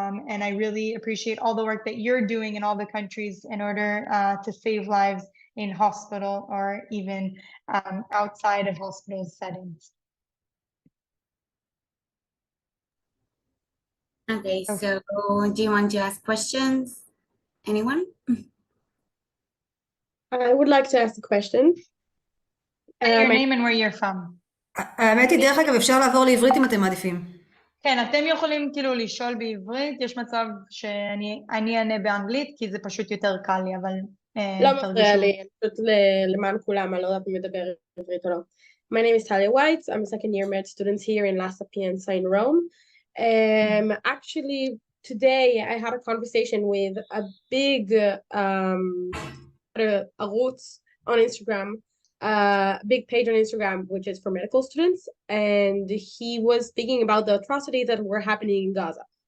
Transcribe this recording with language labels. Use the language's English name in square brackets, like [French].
[English] And I really appreciate all the work that you're doing in all the countries in order to save lives in hospital or even outside of hospital settings. Okay, so do you want to ask questions? Anyone? I would like to ask a question. Your name and where you're from. [Hebrew] האמת היא, דרך אגב, אפשר לעבור לעברית אם אתם מעדיפים. כן, אתם יכולים כאילו לשאול בעברית, יש מצב שאני אענה באנגלית, כי זה פשוט יותר קל לי, אבל לא מפריע לי, פשוט למען כולם, אני לא יודעת אם מדבר עברית או לא. [English] My name is Talia White, I'm a second year med student here in La Sapienza in Rome. Actually, today I had a conversation with a big ערוץ on Instagram, big page on Instagram, which is for medical students, and he was speaking about the atrocities that were happening in Gaza.